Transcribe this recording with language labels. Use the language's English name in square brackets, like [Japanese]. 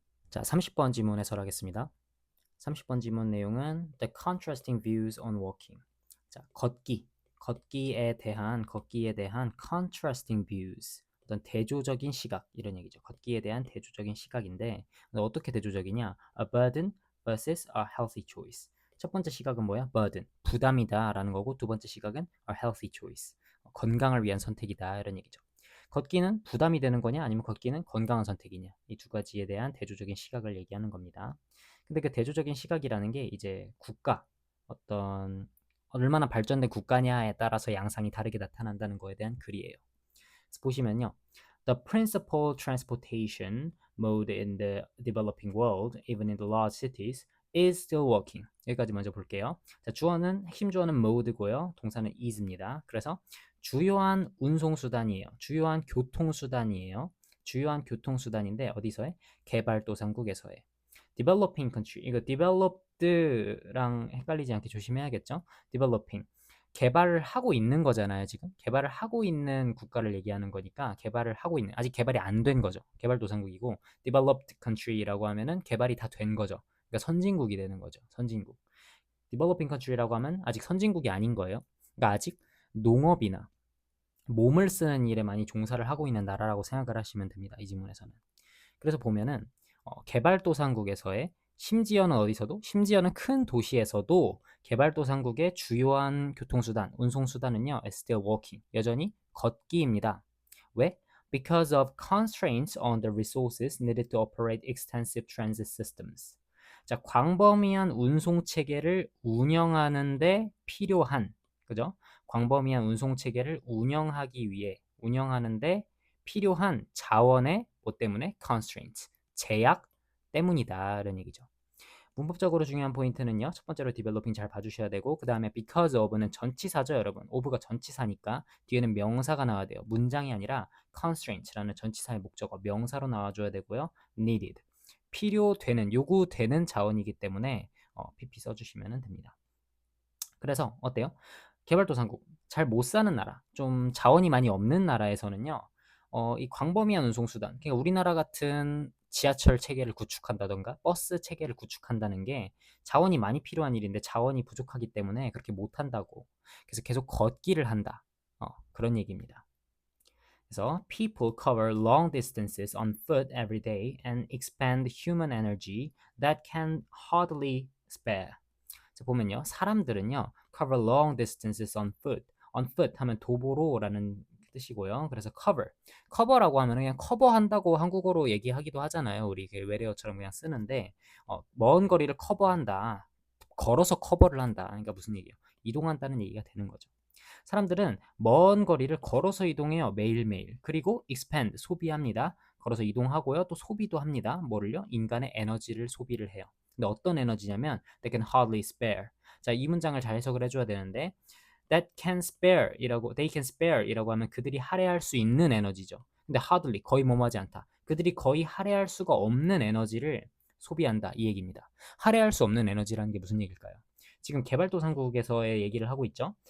[Korean] 자, 30번 지문 해설하겠습니다. 30번 지문 내용은 [English] The contrasting views on walking. [Korean] 자, 걷기에 대한 [English] contrasting views. [Korean] 어떤 대조적인 시각 이런 얘기죠. 걷기에 대한 대조적인 시각인데 어떻게 대조적이냐? [English] A burden versus a healthy choice. [Korean] 첫 번째 시각은 뭐야? burden, 부담이다라는 거고 두 번째 시각은 [English] a healthy choice. [Korean] 건강을 위한 선택이다 이런 얘기죠. 걷기는 부담이 되는 거냐 아니면 걷기는 건강한 선택이냐 이 두 가지에 대한 대조적인 시각을 얘기하는 겁니다. 근데 그 대조적인 시각이라는 게 이제 국가 어떤 얼마나 발전된 국가냐에 따라서 양상이 다르게 나타난다는 거에 대한 글이에요. 그래서 보시면요. [English] The principal transportation mode in the developing world, even in the large cities, is still walking. [Korean] 여기까지 먼저 볼게요. 자, 주어는 핵심 주어는 mode고요. 동사는 is입니다. 그래서 주요한 운송수단이에요. 주요한 교통수단이에요. 주요한 교통수단인데 어디서해? 개발도상국에서해. [English] developing country. [Korean] 이거 developed랑 헷갈리지 않게 조심해야겠죠? [English] developing. [Korean] 개발을 하고 있는 거잖아요, 지금. 개발을 하고 있는 국가를 얘기하는 거니까 개발을 하고 있는 아직 개발이 안 된 거죠. 개발도상국이고 developed country라고 하면은 개발이 다 된 거죠. 그러니까 선진국이 되는 거죠. 선진국. developing country라고 하면 아직 선진국이 아닌 거예요. 그러니까 아직 농업이나 몸을 쓰는 일에 많이 종사를 하고 있는 나라라고 생각을 하시면 됩니다. 이 지문에서는. 그래서 보면은 개발도상국에서의 심지어는 어디서도 심지어는 큰 도시에서도 개발도상국의 주요한 교통수단, 운송수단은요, [English] is still walking, [Korean] 여전히 걷기입니다. 왜? [English] Because of constraints on the resources needed to operate extensive transit systems. [Korean] 자, 광범위한 운송 체계를 운영하는데 필요한, 그죠? 광범위한 운송 체계를 운영하는데 필요한 자원의 뭐 때문에? constraints, 제약 때문이다라는 얘기죠. 문법적으로 중요한 포인트는요. 첫 번째로 developing 잘 봐주셔야 되고 그 다음에 because of는 전치사죠, 여러분. of가 전치사니까 뒤에는 명사가 나와야 돼요. 문장이 아니라 constraints라는 전치사의 목적어 명사로 나와줘야 되고요. needed, 필요되는, 요구되는 자원이기 때문에 pp 써주시면 됩니다. 그래서 어때요? 개발도상국, 잘 못 사는 나라, 좀 자원이 많이 없는 나라에서는요, 이 광범위한 운송수단, 그러니까 우리나라 같은 지하철 체계를 구축한다던가 버스 체계를 구축한다는 게 자원이 많이 필요한 일인데 자원이 부족하기 때문에 그렇게 못한다고. 그래서 계속 걷기를 한다. 그런 얘기입니다. 그래서 [English] people cover long distances on foot every day and expend human energy that can hardly spare. [Korean] 자, 보면요. 사람들은요. [English] cover long distances on foot. [Korean] on foot 하면 도보로라는 뜻이고요. 그래서 cover라고 하면 그냥 커버한다고 한국어로 얘기하기도 하잖아요. 우리 외래어처럼 그냥 쓰는데 먼 거리를 커버한다. 걸어서 커버를 한다. 그러니까 무슨 얘기예요? 이동한다는 얘기가 되는 거죠. 사람들은 먼 거리를 걸어서 이동해요. 매일매일. 그리고 expend, 소비합니다. 걸어서 이동하고요. 또 소비도 합니다. 뭐를요? 인간의 에너지를 소비를 해요. 근데 어떤 에너지냐면 [English] they can hardly spare. [Korean] 자, 이 문장을 잘 해석을 해줘야 되는데 [English] they can spare [Korean] 이라고 하면 그들이 할애할 수 있는 에너지죠. 근데 hardly, 거의 뭐뭐하지 않다. 그들이 거의 할애할 수가 없는 에너지를 소비한다. 이 얘기입니다. 할애할 수 없는 에너지라는 게 무슨 얘기일까요? 지금 개발도상국에서의 얘기를 하고 있죠.